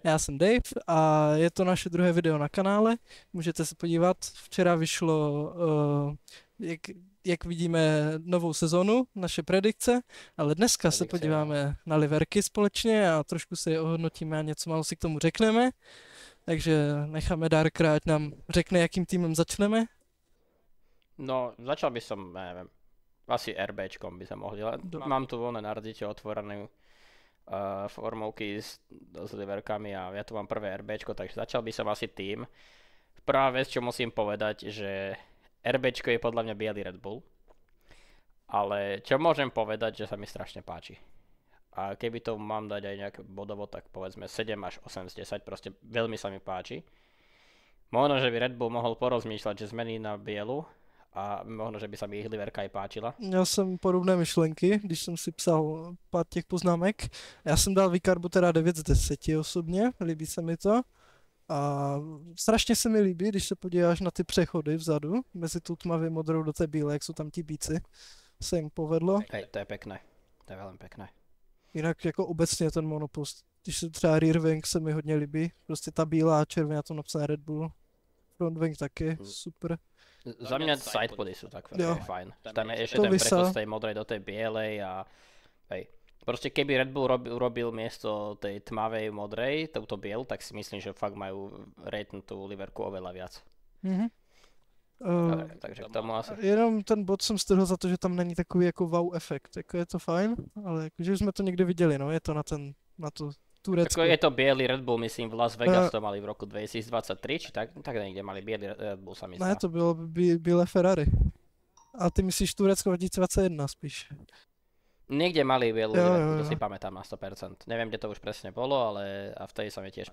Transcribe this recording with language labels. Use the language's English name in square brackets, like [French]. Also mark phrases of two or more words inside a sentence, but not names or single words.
[Czech] Já jsem Dave a je to naše druhé video na kanále. Můžete se podívat, včera vyšlo, jak vidíme, novou sezonu, naše predikce, ale dneska se podíváme na Liverky společně a trošku si je ohodnotíme a něco málo si k tomu řekneme. Takže necháme Darkera, ať nám řekne, jakým týmem začneme. [Slovak] No, začal by som, neviem, asi RBčkom by sa mohli, ale mám tu voľné na Reddite otvorenú formovky s Liverkami a ja tu mám prvé RBčko, takže začal by som asi tým. Prvá vec, čo musím povedať, že RBčko je podľa mňa biely Red Bull, ale čo môžem povedať, že sa mi strašne páči. A keby to mám dať aj nejaké bodovo, tak povedzme 7 až 8 z 10, proste veľmi sa mi páči. Možno, že by Red Bull mohol porozmýšľať, že zmení na bielu a možno, že by sa mi ich Liverka i páčila. [Czech] Měl jsem podobné myšlenky, když jsem si psal pár těch poznámek. Já jsem dal Vicarbu teda 9 z 10 osobně, líbí se mi to. A strašně se mi líbí, když se podíváš na ty přechody vzadu, mezi tu tmavě modrou do té bílé, jak jsou tam ti bíci. Se jim povedlo. [Slovak] Hej, to je pekné. To je veľmi pekné. [Czech] Jinak jako obecně ten monopost, když se třeba [English] rear wing [Czech] se mi hodně líbí, prostě ta bílá a červená to napsané Red Bull. [English] Front wing [Czech] taky, super. [Slovak] Za mňa sidepody sú tak veľmi fajn. Tam je ešte To ten by sa- prechod z tej modrej do tej bielej a hej. Proste keby Red Bull urobil miesto tej tmavej modrej, touto bielu, tak si myslím, že fakt majú ratenutú Liverku oveľa viac. Takže k tomu asi. [Czech] Jenom ten bod jsem strhl za to, že tam není takový jako wow efekt, jako je to fajn, ale jakože už jsme to někde viděli, no, je to na to Turecko. [Slovak] Ako je to biely Red Bull, myslím, v Las Vegas to mali v roku 2023, či tak niekde mali biely Red Bull, sa mi [Czech] Ne, [Slovak] zdá. [Czech] to bylo bílé Ferrari. A ty myslíš Turecko 2021 spíš. [Slovak] Niekde mali bielu [Czech] Jo, [Slovak] Liverku, [Czech] jo, [Slovak] to [Czech] jo. [Slovak] si pamätám na 100%. Neviem, kde to už presne bolo, ale a vtedy sa mi tiež